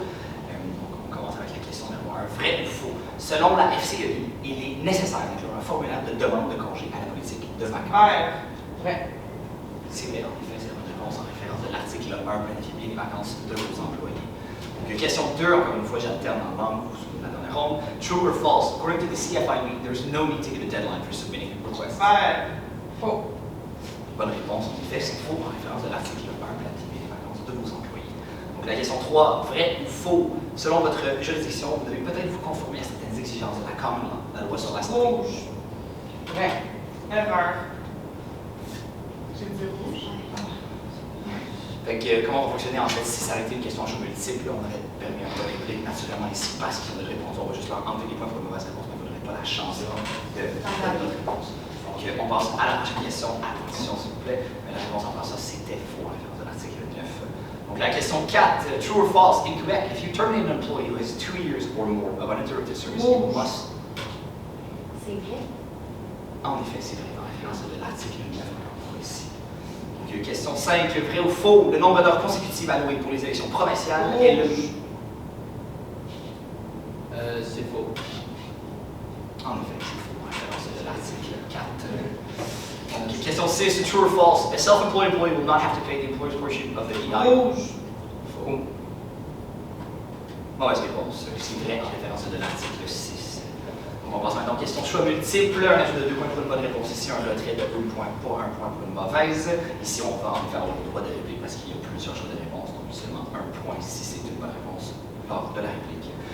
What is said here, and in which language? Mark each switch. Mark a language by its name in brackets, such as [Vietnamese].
[French] Donc, on commence avec la question numéro 1, vrai ou faux. Selon la FCEI, il est nécessaire d'inclure un formulaire de demande de congé à la politique de vacances. Vrai. C'est vrai, en effet, c'est une réponse en référence de l'article 1, planifiez bien les vacances de vos employés. Donc, question 2, encore une fois, j'alterne en langue, vous vous souvenez de la dernière ronde. [English] True or false? According to the CFIB, there's no need to give a deadline for submitting a request. [French] Faux. Bonne réponse, en effet, c'est faux en référence de l'article 1, planifiez bien les vacances de vos employés. Donc, la question 3, vrai ou faux? Selon votre juridiction, vous devez peut-être vous conformer à certaines exigences de la common law, la loi sur la santé. Rouge. Vrai. Erreur. J'ai dit rouge. Fait que, comment on va fonctionner en fait si ça avait été une question à choix multiple, on aurait permis un peu de réplique naturellement ici parce qu'ils ont de réponse, on va juste leur enlever les points pour une mauvaise réponse, mais on n'aurait pas la chance de donner notre réponse. Donc on passe à la prochaine question, attention s'il vous plaît, mais la réponse en passant c'était faux en référence de l'article 9. Donc la question 4, [English] true or false, in Quebec, if you terminate an employee who has 2 years or more of uninterrupted service, you must... [French] C'est vrai. En effet, c'est vrai, en référence de l'article 9, encore ici. Donc, question 5, vrai ou faux, le nombre d'heures consécutives allouées pour les élections provinciales est le... C'est faux. En effet, c'est faux, en référence de l'article 4. Donc, question 6, [English] true or false, a self-employed employee will not have to pay the employer's portion of the EI. [French] Rouge. Faux. Mauvaise réponse, c'est vrai, en référence de l'article 6. On passe maintenant aux questions de choix multiples. Un ajout de 2 points pour une bonne réponse ici, un retrait de 1 point pour 1 point pour une mauvaise. Ici, on va en faire le droit de réplique parce qu'il y a plusieurs choix de réponse, donc seulement 1 point si c'est une bonne réponse lors de la réplique.